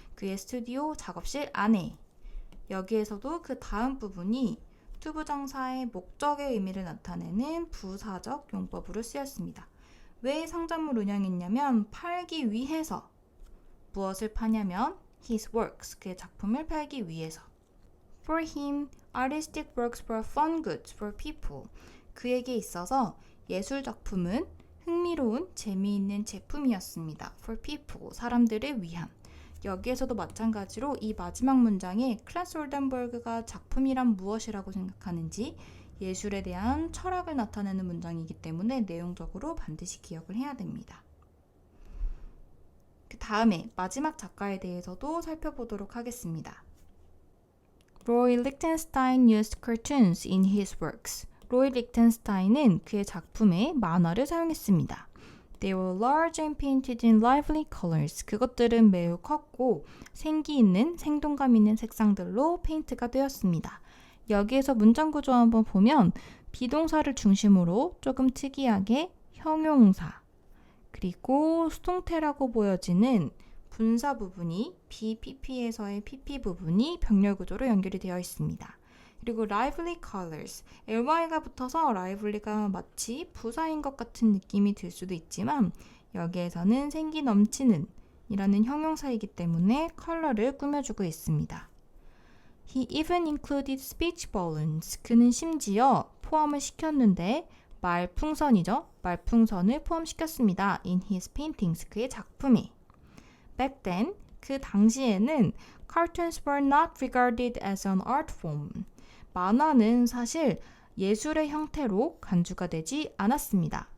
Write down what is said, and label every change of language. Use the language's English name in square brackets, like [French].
[Korean] 그의 스튜디오 작업실 안에. 여기에서도 그 다음 부분이 투부정사의 목적의 의미를 나타내는 부사적 용법으로 쓰였습니다. 왜 상점을 운영했냐면 팔기 위해서. 무엇을 파냐면 [English] his works, [Korean] 그의 작품을 팔기 위해서. [English] For him, artistic works were fun goods for people. [Korean] 그에게 있어서 예술 작품은 흥미로운, 재미있는 제품이었습니다. [English] For people, [Korean] 사람들을 위한. 여기에서도 마찬가지로 이 마지막 문장에 클라스 올덴버그가 작품이란 무엇이라고 생각하는지 예술에 대한 철학을 나타내는 문장이기 때문에 내용적으로 반드시 기억을 해야 됩니다. 그 다음에 마지막 작가에 대해서도 살펴보도록 하겠습니다. [English] Roy Lichtenstein used cartoons in his works. [Korean] 로이 리히텐스타인은 그의 작품에 만화를 사용했습니다. [English] They were large and painted in lively colors. [Korean] 그것들은 매우 컸고 생기 있는 생동감 있는 색상들로 페인트가 되었습니다. 여기에서 문장 구조 한번 보면 비동사를 중심으로 조금 특이하게 형용사 그리고 수동태라고 보여지는 분사 부분이 BPP에서의 PP 부분이 병렬 구조로 연결이 되어 있습니다. 그리고 [English] lively colors, [Korean] ly가 붙어서 lively가 마치 부사인 것 같은 느낌이 들 수도 있지만 여기에서는 생기 넘치는 이라는 형용사이기 때문에 컬러를 꾸며주고 있습니다. [English] He even included speech balloons. [Korean] 그는 심지어 포함을 시켰는데 말풍선이죠. 말풍선을 포함시켰습니다. [English] In his paintings. [Korean] 그의 작품에. [English] Back then, [Korean] 그 당시에는 [English] cartoons were not regarded as an art form. [Korean] 만화는 사실 예술의 형태로 간주가 되지 않았습니다.